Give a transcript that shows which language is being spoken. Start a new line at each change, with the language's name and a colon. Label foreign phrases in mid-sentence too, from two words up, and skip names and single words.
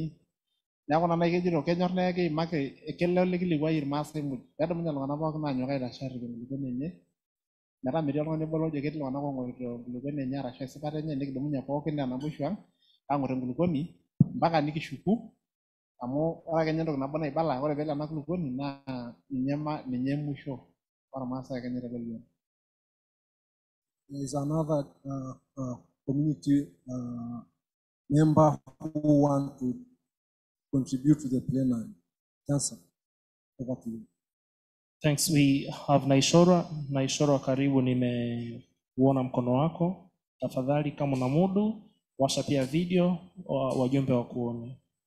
Masai: Neeku ina nai kejito kenyor naa keimaki kelo likilikuai irmaasai muj peedumunye iltung'anak pookin aanyok aitashe aarrip enkulupuoni enye metaa metii oltung'ani obo lojo ketii iltung'anak oong'orito enkulupuoni enye arashu esipata enye, nikidumunye pookin enaa naboisho ang' aang'or enkulupuoni mpaka nikishuku amu ore ake ninye entoki nabo naibala, ore peelo ena kulupuoni naa ninye musho ormaasai Kenya te Loliondo.
English: There is another community member who want to contribute to the plenary. Answer. Over to you. Thanks. We have Naishora.
Swahili: Naishora, karibu, nimeuona mkono wako. Tafadhali kama una mudu, washa pia video wajumbe wa kuone.